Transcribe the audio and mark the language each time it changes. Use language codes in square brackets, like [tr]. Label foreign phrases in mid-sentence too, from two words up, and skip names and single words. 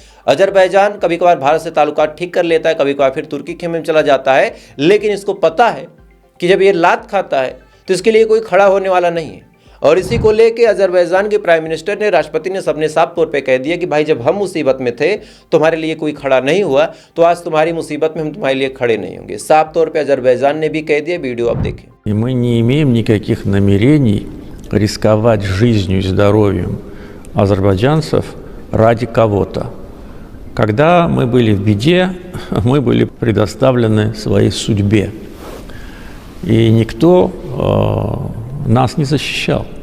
[hi] अजरबैजान कभी कभार भारत से ताल्लुकात ठीक कर लेता है, कभी कभार फिर तुर्की खेमे में चला जाता है, लेकिन इसको पता है कि जब ये लात खाता है तो इसके लिए कोई खड़ा होने वाला नहीं है। और इसी को लेके अजरबैजान के [en] prime minister [hi] ने, राष्ट्रपति ने, सबने साफ तौर पे कह दिया कि भाई जब हम मुसीबत में थे तुम्हारे लिए कोई खड़ा नहीं हुआ, तो आज तुम्हारी मुसीबत में हम तुम्हारे लिए खड़े नहीं होंगे। साफ तौर पे अजरबैजान ने भी कह दिया। वीडियो आप देखें। [ru] И мы не имеем никаких намерений рисковать жизнью и здоровьем азербайджанцев ради кого-то. Когда мы были в беде, мы были предоставлены своей судьбе. И никто нас не защищал.